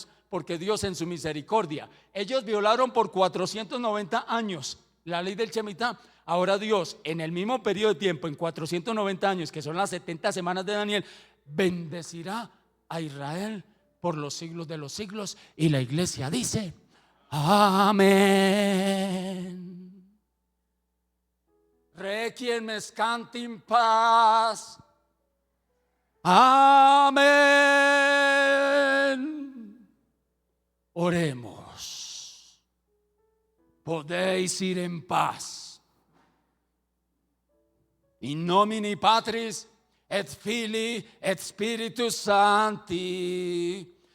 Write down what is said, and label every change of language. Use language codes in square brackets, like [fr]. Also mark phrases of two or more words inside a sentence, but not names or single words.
[es] Porque Dios en su misericordia, ellos violaron por 490 años la ley del shemitá. Ahora Dios, en el mismo periodo de tiempo, en 490 años, que son las 70 semanas de Daniel, bendecirá a Israel por los siglos de los siglos. Y la iglesia dice, amén. [la] Requiem escant in paz. [es] Amén. Oremos. Podéis ir en paz. [la] In nomine Patris et Filii et Spiritus Sancti.